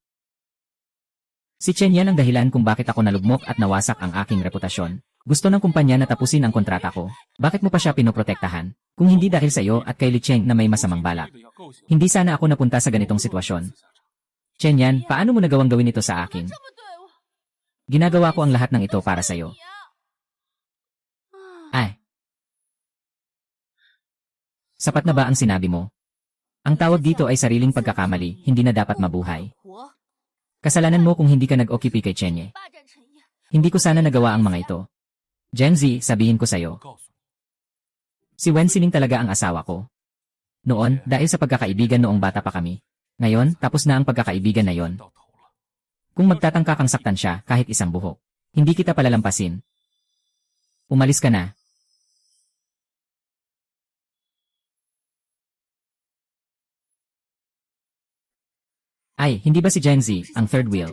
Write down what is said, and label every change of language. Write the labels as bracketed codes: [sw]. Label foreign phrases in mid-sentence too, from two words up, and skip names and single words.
[tl] Si Chen Yan ang dahilan kung bakit ako nalugmok at nawasak ang aking reputasyon. Gusto ng kumpanya na tapusin ang kontrata ko. Bakit mo pa siya pinoprotektahan? Kung hindi dahil sa iyo at kay Li Cheng na may masamang balak. Hindi sana ako napunta sa ganitong sitwasyon. Chen Yan, paano mo nagawang gawin ito sa akin? [zh] 这么对我， [tl] Ginagawa ko ang lahat ng ito para sa'yo. [zh] 你啊 [tl] Ay, sapat na ba ang sinabi mo? Ang tawag dito ay sariling pagkakamali, hindi na dapat mabuhay. [zh] 活 [tl] Kasalanan mo kung hindi ka nag-occupy kay Chenye. [zh] 霸占陈燕， [tl] Hindi ko sana nagawa ang mga ito. Gen Z, sabihin ko [zh] 我 [tl] sa'yo, [zh] 告诉你， [tl] si Wen Sining talaga ang asawa ko. Noon, dahil sa pagkakaibigan noong bata pa kami. Ngayon, tapos na ang pagkakaibigan na yon. [zh] 到头了。 [tl] Kung magtatangka kang saktan siya kahit isang buhok, hindi kita palalampasin. Umalis ka na. Ay, hindi ba si Gen Z, ang [en] third wheel?